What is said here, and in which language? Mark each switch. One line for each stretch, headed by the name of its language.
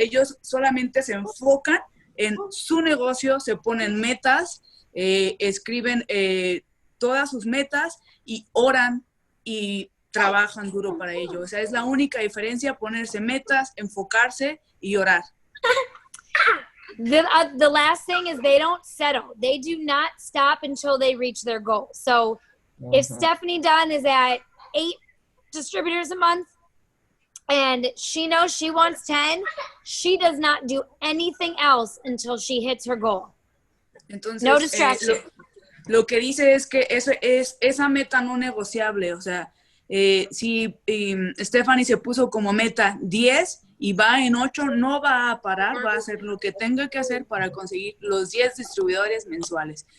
Spanish: Ellos solamente se enfocan en su negocio, se ponen metas, escriben todas sus metas y oran y trabajan duro para ello. O sea, es la única diferencia, ponerse metas, enfocarse y orar.
English: The last thing is they don't settle. They do not stop until they reach their goal. So if Stephanie Dunn is at 8 distributors a month and she knows she wants 10, she does not do anything else until she hits her goal.
Spanish: Entonces,
English: No distraction.
Spanish: Lo que dice es que eso es esa meta no negociable. O sea, si Stephanie se puso como meta 10 y va en 8, no va a parar, va a hacer lo que tenga que hacer para conseguir los 10 distribuidores mensuales.